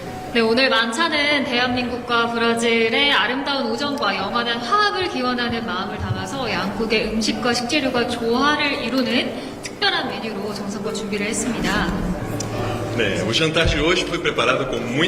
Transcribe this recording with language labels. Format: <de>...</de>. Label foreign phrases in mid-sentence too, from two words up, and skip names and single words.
<ko>네, 오늘 만찬은 대한민국과 브라질의 아름다운 우정과 영원한 화합을 기원하는 마음을 담아서 양국의 음식과 식재료가 조화를 이루는 특별한 메뉴로 정성껏 준비를 했습니다.</ko> <pt>O jantar de hoje foi preparado com muito</pt>